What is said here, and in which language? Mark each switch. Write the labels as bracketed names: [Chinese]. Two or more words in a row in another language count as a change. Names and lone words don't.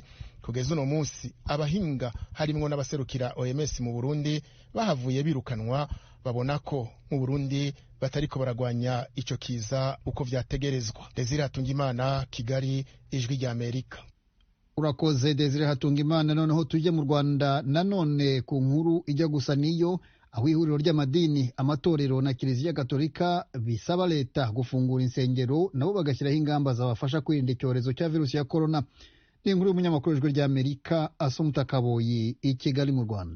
[Rundi] Kugeza uno munsi abahinga harimwo n'abaserukira OMS mu Burundi bahavuye birukanwa, babona ko mu Burundi batariko baragwanya ico kiza uko vyategerezwa. Desire Hatungimana, Kigali, Ijwi rya Amerika. [Kinyarwanda] Urakoze Desire Hatungimana. Noneho tujye mu Rwanda nanone ku nkuru ijya gusa niyo, aho ihuriro ry'amadini, amatorero na Kiliziya Gatolika bisaba leta gufungura insengero nabo bagashyiraho ingamba zabafasha kwirinda icyorezo cya virusi ya corona. Ni inkuru y'umunyamakuru w'Ijwi rya Amerika Asumta Kaboyi i Kigali mu Rwanda.